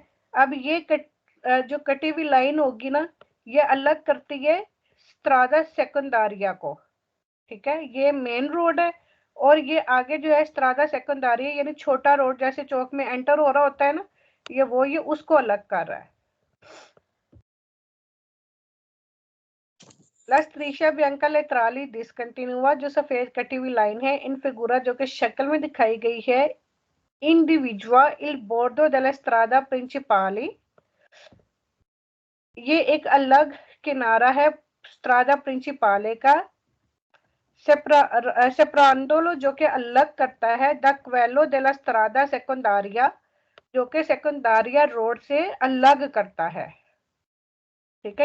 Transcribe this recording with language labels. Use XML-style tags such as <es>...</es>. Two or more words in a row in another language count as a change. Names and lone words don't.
<hi>अब ये जो कटी हुई लाइन होगी ना, ये अलग करती है</hi> <it>strada secondaria</it> <hi>को, ठीक है। ये मेन रोड है और ये आगे जो है</hi> <it>strada secondaria</it> <hi>यानी छोटा रोड जैसे चौक में एंटर हो रहा होता है ना, ये उसको अलग कर रहा है।</hi> <it>La striscia bianca laterali discontinua,</it> <hi>जो सफेद कटी हुई लाइन है</hi> <it>in figura</it> <hi>जो कि शक्ल में दिखाई गई है,</hi> <it>individua il bordo della strada principale,</it> <hi>ये एक अलग किनारा है</hi> <it>strada principale</it> <hi>का। सेपरांडोलो जो कि अलग करता है</hi> <it>da quello della strada secondaria,</it> <hi>जो कि सेकेंडारिया रोड से अलग करता है, ठीक है।</hi>